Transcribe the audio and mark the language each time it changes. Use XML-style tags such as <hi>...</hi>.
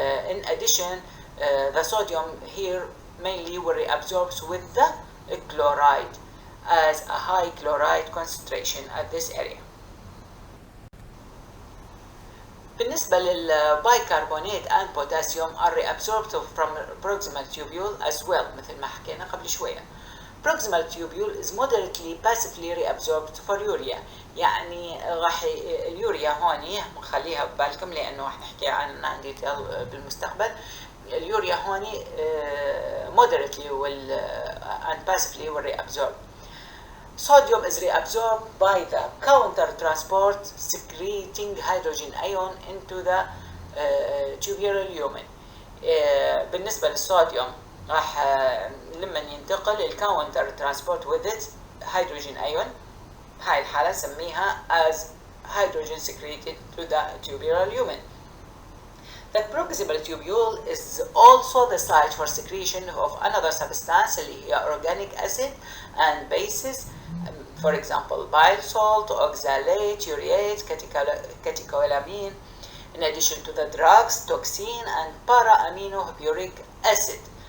<en>In addition, the sodium here mainly will reabsorb with the chloride as a high chloride concentration at this area.</en> <ar>بالنسبة للبايكربونات</ar> <en>and potassium are reabsorbed from proximal tubule as well</en> <ar>مثل ما حكينا قبل شوية.</ar> <en>Proximal tubule is moderately passively reabsorbed for urea.</en> <ar>يعني راح اليوريا هوني نخليها ببالكم لأنه راح نحكي عنها ديتيل بالمستقبل. اليوريا هوني</ar> <en>moderately and passively will reabsorb. Sodium is reabsorbed by the counter transport secreting hydrogen ion into the tubular lumen.</en> <ar>بالنسبة للصوديوم راح لما ينتقل الكاونتر ترانسبورت</ar> <en>with it hydrogen ion.</en> <ar>هاي الحالة نسميها</ar> <en>as hydrogen secreted to the tubular lumen. The proximal tubule is also the site for secretion of another substance</en> <ar>اللي هي</ar> <en>organic acid and bases, for example bile salt, oxalate, ureate, catecholamine, in addition to the drugs, toxin and para-aminohippuric acid.</en>